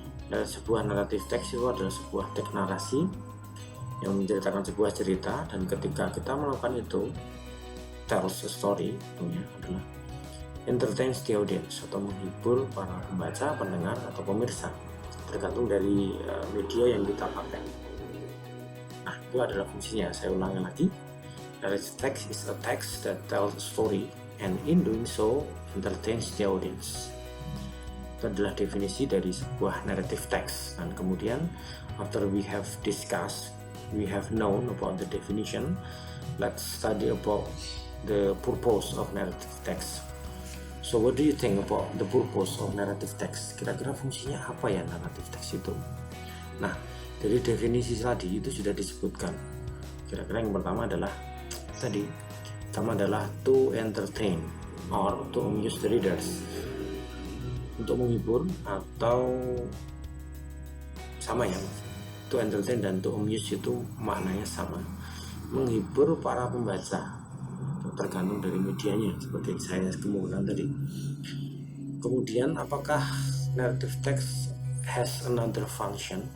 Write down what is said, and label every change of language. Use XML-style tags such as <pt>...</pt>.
<id>Sebuah naratif teks itu adalah sebuah teks narasi yang menceritakan sebuah cerita, dan ketika kita melakukan itu, tells a story, tentunya adalah entertains the audience atau menghibur para pembaca, pendengar atau pemirsa, tergantung dari media yang kita pakai. Nah, itu adalah fungsinya.</id> <en>Saya ulangi lagi, narrative text is a text that tells a story and in doing so entertains the audience.</en> <id>Itu adalah definisi dari sebuah narrative text.</id> <en>Dan kemudian after we have known about the definition, let's study about the purpose of narrative text. So what do you think about the purpose of narrative text?</en> <id>Kira-kira fungsinya apa ya narrative text itu? Nah, dari definisi tadi itu sudah disebutkan. Kira-kira yang pertama adalah to entertain or to amuse the readers. Untuk menghibur atau sama ya, to entertain dan to amuse itu maknanya sama, menghibur para pembaca, tergantung dari medianya seperti saya kemukakan tadi.</id> <en>Kemudian apakah narrative text has another function?</en>